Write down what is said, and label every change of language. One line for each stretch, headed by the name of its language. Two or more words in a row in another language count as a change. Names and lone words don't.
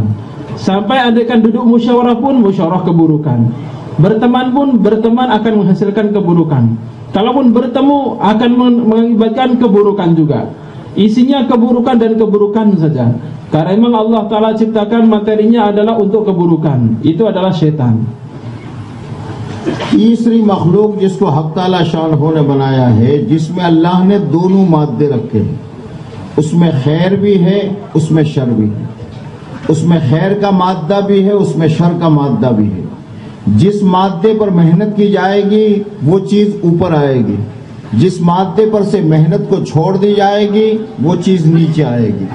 Indonesian: Sampai andaikan duduk musyawarah pun, musyawarah keburukan. Berteman pun, berteman akan menghasilkan keburukan. Kalaupun bertemu akan mengakibatkan keburukan juga. Isinya keburukan dan keburukan saja. Karena memang Allah Ta'ala ciptakan materinya adalah untuk keburukan. Itu adalah syaitan.
Hindi: तीसरी मखलूक जिसको हक़ ताला शानहू ने बनाया है, जिसमें अल्लाह ने दोनों मादे रखे हैं, उसमें खैर भी है, उसमें शर भी है। उसमें खैर का मादा भी है, उसमें शर का मादा भी है। जिस मादे पर मेहनत की जाएगी वो चीज़ ऊपर आएगी, जिस मादे पर से मेहनत को छोड़ दी जाएगी वो चीज़ नीचे आएगी।